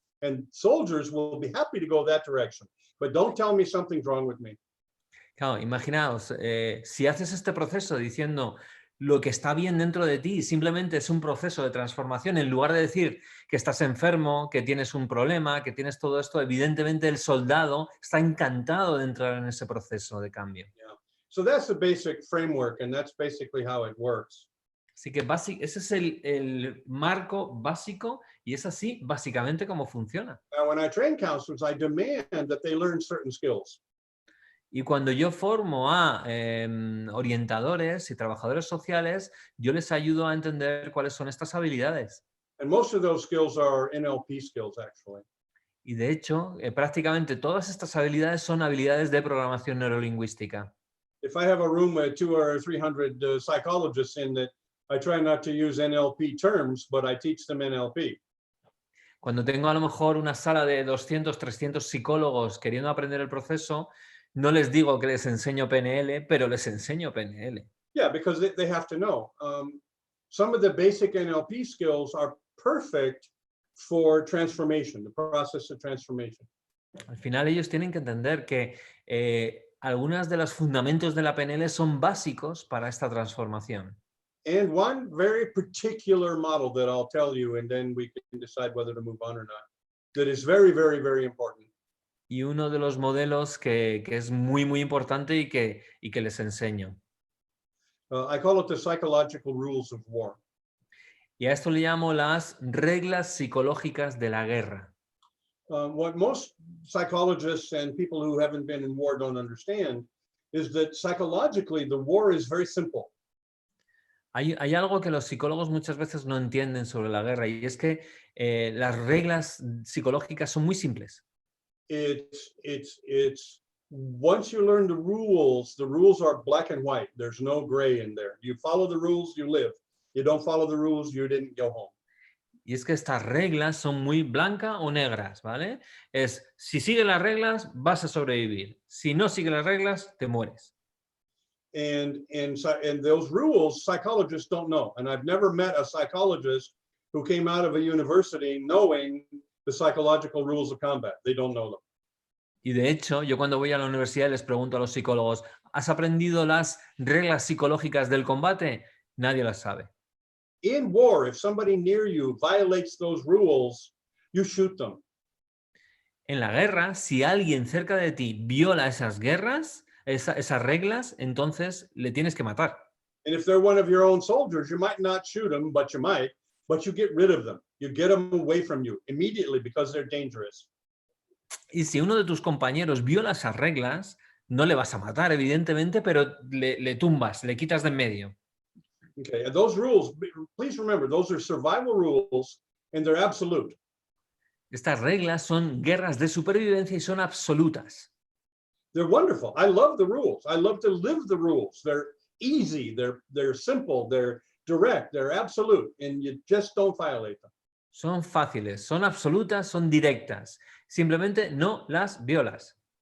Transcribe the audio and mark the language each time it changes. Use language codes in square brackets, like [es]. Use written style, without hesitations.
[en] And soldiers will be happy to go that direction. But don't tell me something's wrong with me. [es] Claro, imaginaos, si haces este proceso diciendo lo que está bien dentro de ti, simplemente es un proceso de transformación, en lugar de decir que estás enfermo, que tienes un problema, que tienes todo esto, evidentemente el soldado está encantado de entrar en ese proceso de cambio. [en] Yeah. So that's the basic framework, and that's basically how it works. [es] Así que ese es el marco básico y es así básicamente como funciona. [en] Now, when I train counselors, I demand that they learn certain skills. [es] Y cuando yo formo a orientadores y trabajadores sociales, yo les ayudo a entender cuáles son estas habilidades. [en] And most of those skills are NLP skills, actually. [es] Y de hecho, prácticamente todas estas habilidades son habilidades de programación neurolingüística. [en] If I have a room with 200 or 300 psychologists in it, I try not to use NLP terms, but I teach them NLP. [es] Cuando tengo a lo mejor una sala de 200, 300 psicólogos queriendo aprender el proceso, no les digo que les enseño PNL, pero les enseño PNL. [en] Yeah, because they have to know. Some of the basic NLP skills are perfect for transformation, the process of transformation. [es] Al final ellos tienen que entender que algunos de los fundamentos de la PNL son básicos para esta transformación. [en] And one very particular model that I'll tell you, and then we can decide whether to move on or not, that is very, very, very important. [es] Y uno de los modelos que es muy, muy importante y que les enseño. [en] I call it the psychological rules of war. [es] Y a esto le llamo las reglas psicológicas de la guerra. [en] What most psychologists and people who haven't been in war don't understand is that psychologically the war is very simple. [es] Hay algo que los psicólogos muchas veces no entienden sobre la guerra y es que las reglas psicológicas son muy simples. [en] It's once you learn the rules are black and white. There's no gray in there. You follow the rules, you live. You don't follow the rules, you didn't go home. [es] Y es que estas reglas son muy blancas o negras, ¿vale? Es, si sigues las reglas, vas a sobrevivir. Si no sigues las reglas, te mueres. [en] And those rules, psychologists don't know. And I've never met a psychologist who came out of a university knowing the psychological rules of combat. They don't know them. [es] Y de hecho, yo cuando voy a la universidad les pregunto a los psicólogos, ¿has aprendido las reglas psicológicas del combate? Nadie las sabe. [en] In war, if somebody near you violates those rules, you shoot them. [es] En la guerra, si alguien cerca de ti viola esas reglas, entonces le tienes que matar. [en] And if they're one of your own soldiers, you might not shoot them, but you get rid of them. You get them away from you immediately because they're dangerous. [es] Y si uno de tus compañeros viola esas reglas, no le vas a matar, evidentemente, pero le tumbas, le quitas de en medio. [en] Okay, and those rules, please remember, those are survival rules and they're absolute. [es] Estas reglas son guerras de supervivencia y son absolutas. [en] They're wonderful. I love the rules. I love to live the rules. They're easy, they're simple, they're direct, they're absolute, and you just don't violate them. [es] Son fáciles, son absolutas, son directas. Simplemente no las violas.